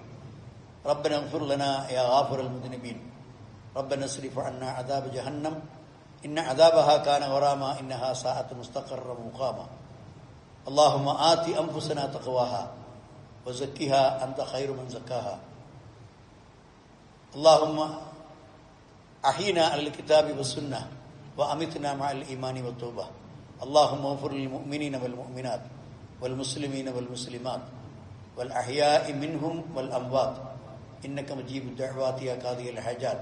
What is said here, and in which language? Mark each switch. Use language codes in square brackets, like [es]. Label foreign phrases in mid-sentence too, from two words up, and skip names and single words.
[ar] ربنا اغفر لنا يا غافر المذنبين. ربنا اصرف عنا عذاب جهنم إن عذابها كان غراما إنها ساءت مستقرا ومقاما. اللهم آت أنفسنا تقواها وزكها أنت خير من زكاها. اللهم أحينا على الكتاب والسنة وأمتنا مع الإيمان والتوبة. اللهم اغفر للمؤمنين والمؤمنات والمسلمين والمسلمات والأحياء منهم والأموات إنك مجيب الدعوات يا قاضي الحاجات.